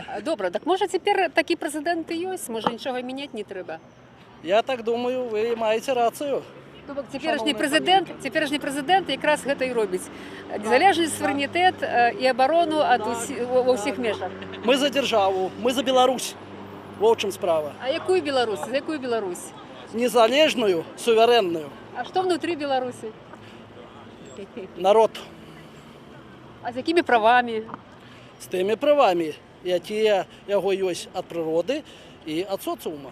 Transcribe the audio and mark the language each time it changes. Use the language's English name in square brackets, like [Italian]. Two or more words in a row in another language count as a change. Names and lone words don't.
[Belarusian] Добра, так можа цяпер такі прэзідэнт і ёсць? Можа нічога мяняць не трэба? Я так думаю, вы маеце рацыю. То бок цяперашні прэзідэнт якраз гэта і робіць. Незалежнасць, суверэнітэт і абарону ва ўсіх межах. Мы за державу, мы за Беларусь. [Russian] Вот в чем справа. [Belarusian] А якую Беларусь? За якую Беларусь? Незалежную, суверенную. А што внутрі Беларусі? Народ. А з якімі правамі? З тими правами, якія яго ёсць ад прыроды і ад соцыума.